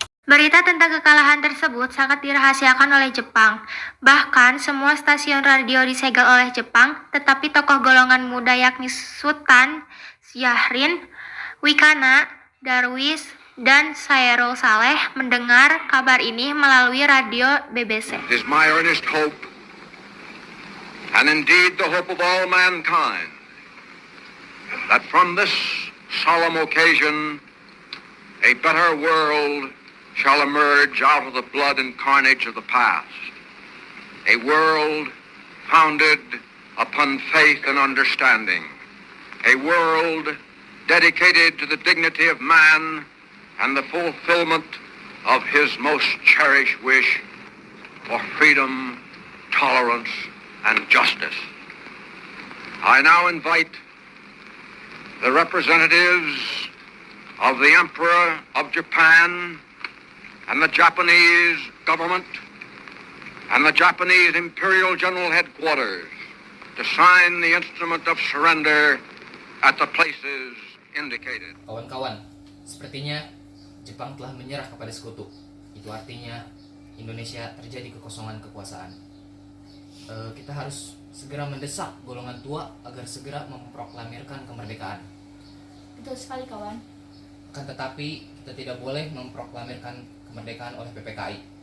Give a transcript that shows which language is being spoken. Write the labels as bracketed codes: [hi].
[id] Berita tentang kekalahan tersebut sangat dirahasiakan oleh Jepang. Bahkan semua stasiun radio disegel oleh Jepang, tetapi tokoh golongan muda yakni Sultan Syahrin, Wikana, Darwis, dan Sairul Saleh mendengar kabar ini melalui radio BBC. [en] It is my earnest hope, and indeed the hope of all mankind, that from this solemn occasion a better world shall emerge out of the blood and carnage of the past. A world founded upon faith and understanding. A world dedicated to the dignity of man and the fulfillment of his most cherished wish for freedom, tolerance, and justice. I now invite the representatives of the Emperor of Japan and the Japanese government and the Japanese Imperial General Headquarters to sign the instrument of surrender at the places indicated. [id] Kawan-kawan, sepertinya Jepang telah menyerah kepada Sekutu. Itu artinya Indonesia terjadi kekosongan kekuasaan. Kita harus segera mendesak golongan tua agar segera memproklamirkan kemerdekaan. Betul sekali, kawan. Akan tetapi kita tidak boleh memproklamirkan kemerdekaan oleh PPKI.